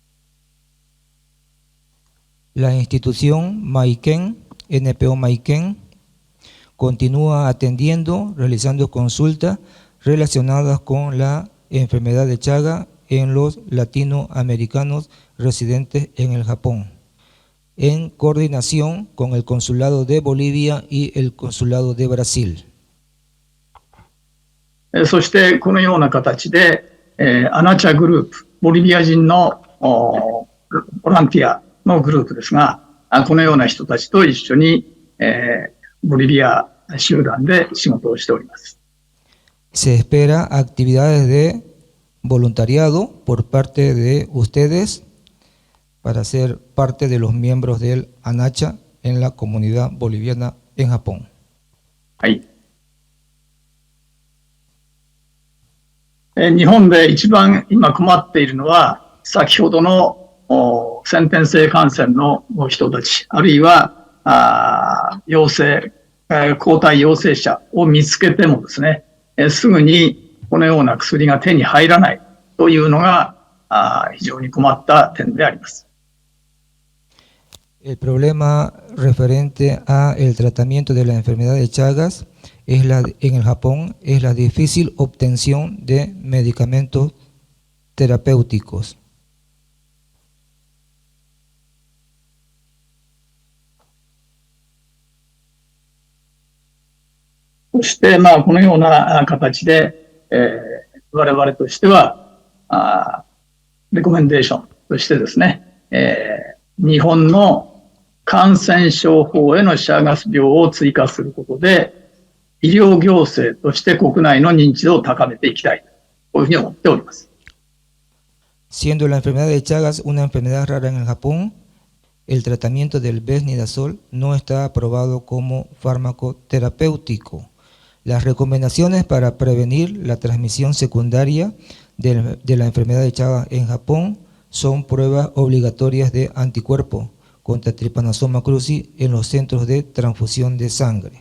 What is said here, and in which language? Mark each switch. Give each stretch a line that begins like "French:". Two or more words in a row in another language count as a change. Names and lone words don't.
Spanish: La institución Maiken, NPO Maiken, continúa atendiendo, realizando consultas relacionadas con la enfermedad de Chagas en los latinoamericanos residentes en el Japón, en coordinación con el Consulado de Bolivia y el Consulado de Brasil.
Japanese: そしてこのような形で、アナチャグループ、ボリビア人のボランティアのグループですが、このような人たちと一緒に、ボリビア集団で仕事をしております。
Spanish: Se espera actividades de voluntariado por parte de ustedes para ser parte de los miembros del ANACHA en la comunidad boliviana en Japón.
Japanese: はい。日本で一番今困っているのは、先ほどの先天性感染の人たち、あるいは陽性、抗体陽性者を見つけてもですね、すぐにこのような薬が手に入らないというのが非常に困った点であります。
Spanish: El problema referente a el tratamiento de la enfermedad de Chagas en el Japón es la difícil obtención de medicamentos terapéuticos.
Japanese: そして、このような形で、我々としては、レコメンデーションとしてですね、日本の感染症法へのシャガス病を追加することで、医療行政として国内の認知度を高めていきたい、こういうふうに思っております。
Spanish: Siendo la enfermedad de Chagas una enfermedad rara en el Japón, el tratamiento del Besnidazol no está aprobado como fármaco terapéutico. Las recomendaciones para prevenir la transmisión secundaria de la enfermedad de Chagas en Japón son pruebas obligatorias de anticuerpos contra Trypanosoma cruzi en los centros de transfusión de sangre.